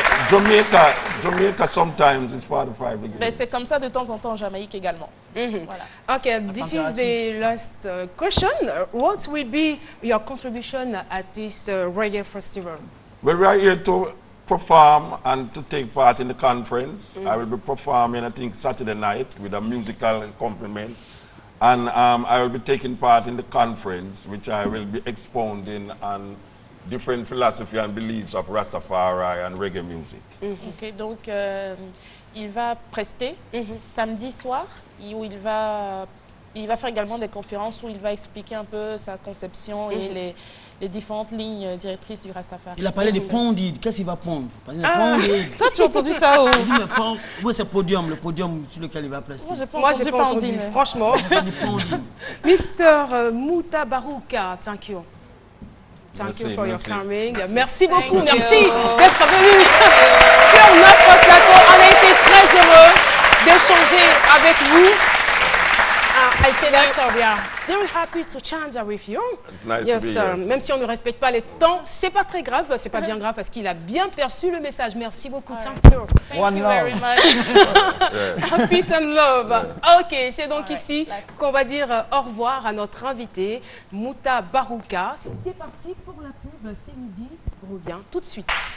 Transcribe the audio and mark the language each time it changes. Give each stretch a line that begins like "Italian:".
English: Jamaica, Jamaica sometimes it's 45 degrees.
French: Mais c'est comme ça de temps en temps en Jamaïque également. Voilà.
English: Okay, this is the last question. What will be your contribution at this reggae festival? Well, we are here to perform and to take part in the conference. I will be performing, I think, Saturday night with a musical accompaniment. And I will be taking part in the conference, which I will be expounding on different philosophy and beliefs of Rastafari and reggae music.
French: Ok, donc il va prester samedi soir où il va faire également des conférences où il va expliquer un peu sa conception et les différentes lignes directrices du Rastafari. Il a parlé de Pondi. Qu'est-ce qu'il va prendre? Pondi. Toi, tu as entendu ça où? Il dit, mais Pondi, oui, c'est le podium sur lequel il va prester. Moi, j'ai pas entendu, mais... franchement. Mr.
English: Mouta Barouka, thank you. Thank you for your coming.
French: Merci beaucoup, merci d'être venu sur notre plateau. On a été très heureux d'échanger avec vous.
English: I say that, we are very happy to change with you. Nice Yes, to be here.
French: même si on ne respecte pas les temps, c'est pas très grave, c'est pas bien grave parce qu'il a bien perçu le message. Merci beaucoup,
English: thank you. Thank you very much. Peace and love.
French: Ok, c'est donc ici qu'on va dire au revoir à notre invité, Mouta Barouka. C'est parti pour la pub, c'est midi, on revient tout de suite.